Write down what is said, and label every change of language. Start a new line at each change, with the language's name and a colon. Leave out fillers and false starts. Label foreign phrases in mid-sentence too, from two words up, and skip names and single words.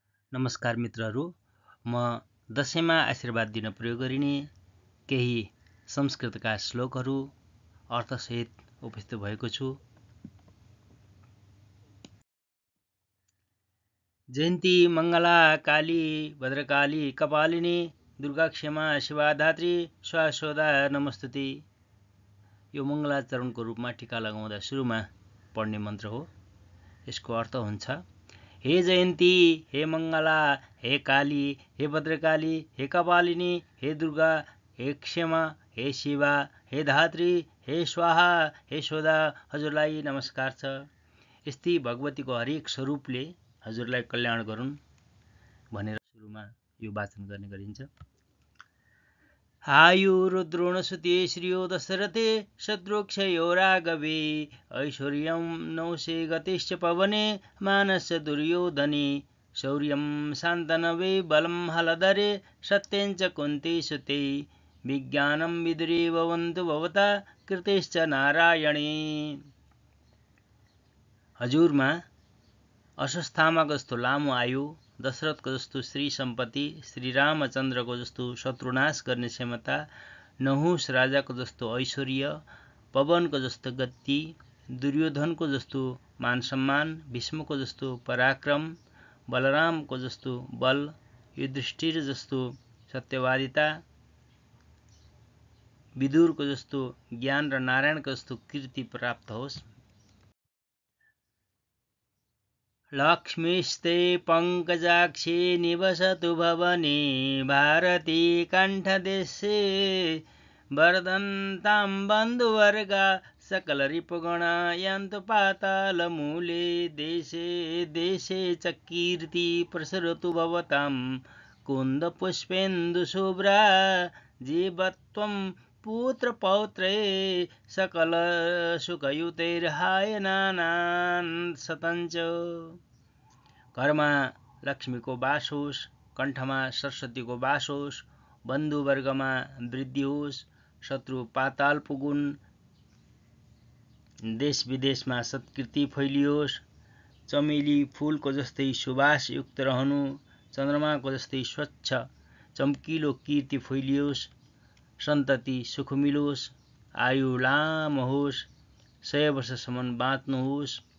Nepali: नमस्कार मित्रहरू, म दशैंमा आशीर्वाद दिन प्रयोग गरिने केही संस्कृतका श्लोकहरू अर्थसहित उपस्थित भएको छु।
Sanskrit: जयन्ती मङ्गला काली भद्रकाली कपालिनी दुर्गा क्षमा शिवा धात्री स्वाहा नमस्तुते।
Nepali: यो मङ्गलाचरणको रूपमा टीका लगाउँदा सुरुमा पढ्ने मन्त्र हो। यसको अर्थ हुन्छ, हे जयन्ती, हे मङ्गला, हे काली, हे भद्रकाली, हे कपालिनी, हे दुर्गा, हे क्षमा, हे शिवा, हे धात्री, हे स्वाहा, हे स्वधा, हजुरलाई नमस्कार छ। यस्तै भगवतीको हरेक स्वरूपले हजुरलाई कल्याण गरून् भनेर सुरुमा यो वाचन गर्ने गरिन्छ।
Sanskrit: आयुरुद्रोणसुते श्रियो दशरथे शत्रुक्षयो राघवे ऐश्वर्यं नौषे गतिश्च पवने मानस्य दुर्योधने शौर्यं शान्तनवे बलं हलधरे सत्यञ्च कुन्ती सुते विज्ञानं विदुरे भवन्तु भवता कृतेश्च नारायणे।
Nepali: हजुरमा अश्वत्थामाको जस्तो लामो आयु, दशरथको जस्तो श्री सम्पत्ति, श्री रामचन्द्रको जस्तो शत्रुनाश गर्ने क्षमता, नहुष राजाको जस्तो ऐश्वर्य, पवनको जस्तो गति, दुर्योधनको जस्तो मान सम्मान, भीष्मको जस्तो पराक्रम, बलरामको जस्तो बल, युधिष्ठिर जस्तो सत्यवादिता, विदुरको जस्तो ज्ञान र नारायणको जस्तो कीर्ति प्राप्त होस्।
Sanskrit: लक्ष्मीस्ते पङ्कजाक्षी निवसतु भवने भारती कण्ठदेशे वर्धन्तां बन्धुवर्गा सकलरिपुगणा यान्तु पातालमूले देशे देशे च कीर्ति प्रसरतु भवतां कुन्दपुष्पेन्दुशुभ्रा जीवत्वं पुत्रपौत्रे सकल सुखयुतैर्हायनानान् सतञ्च।
Nepali: घरमा लक्ष्मीको वास होस्, कण्ठमा सरस्वतीको वास होस्, बन्धुवर्गमा वृद्धि होस्, शत्रु पाताल पुगुन्, देश विदेशमा सत्कृति फैलियोस्, चमेली फूलको जस्तै सुवासयुक्त रहनु, चन्द्रमाको जस्तै स्वच्छ चम्किलो कीर्ति फैलियोस्, सन्तति सुख मिलोस्, आयु लामो होस्, 100 वर्षसम्म बाँच्नुहोस्।